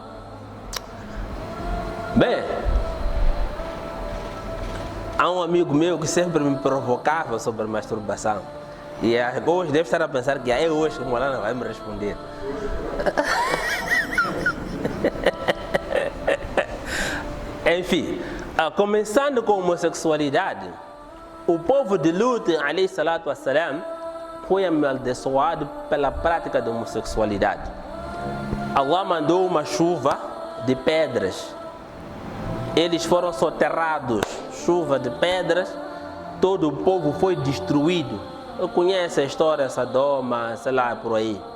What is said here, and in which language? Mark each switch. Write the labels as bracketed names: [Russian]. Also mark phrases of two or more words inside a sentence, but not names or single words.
[Portuguese] Bem, há um amigo meu que sempre me provocava sobre masturbação. E hoje deve estar a pensar que é hoje que o Molana vai me responder. Enfim, começando com a homossexualidade, o povo de Lut, [Arabic] عليه الصلاة والسلام, [Portuguese] foi amaldiçoado pela prática da homossexualidade. Allah mandou uma chuva de pedras. Eles foram soterrados, chuva de pedras, todo o povo foi destruído. Eu conheço a história, Sodoma, sei lá, por aí.